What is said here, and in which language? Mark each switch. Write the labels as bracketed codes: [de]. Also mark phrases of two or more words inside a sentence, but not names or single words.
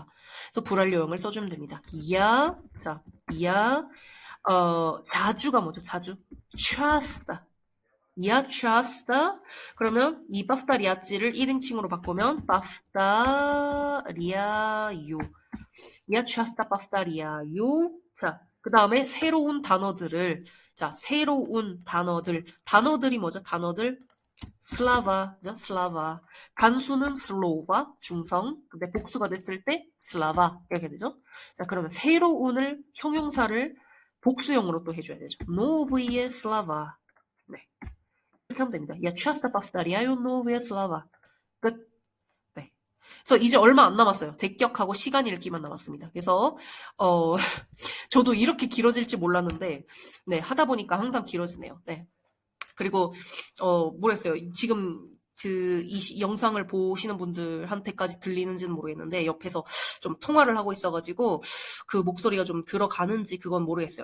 [ko] 그래서 불완료형을 써주면 됩니다. 야, 자, 야, 자주가 뭐죠? 자주. [ru] часто. 야, часто. [ko] 그러면 이 빠프다리아찌를 1인칭으로 바꾸면 빠프다리아요. [ru] Я часто повторяю. [ko] 자, 그 다음에 새로운 단어들을, 자, 새로운 단어들. 단어들이 뭐죠? 단어들. 슬라바죠? 슬라바. 단수는 슬로바, 중성. 근데 복수가 됐을 때 슬라바. 이렇게 되죠? 자, 그러면 새로운을, 형용사를 복수형으로 또 해줘야 되죠. [ru] Новые слова. [ko] 네. 이렇게 하면 됩니다. [ru] Я часто повторяю новые слова. [ko] 끝. 네. 그래서 이제 얼마 안 남았어요. 대격하고 시간 읽기만 남았습니다. 그래서 저도 이렇게 길어질지 몰랐는데 네, 하다 보니까 항상 길어지네요. 네. 그리고 뭐랬어요. 지금 이 영상을 보시는 분들한테까지 들리는지는 모르겠는데 옆에서 좀 통화를 하고 있어가지고 그 목소리가 좀 들어가는지 그건 모르겠어요.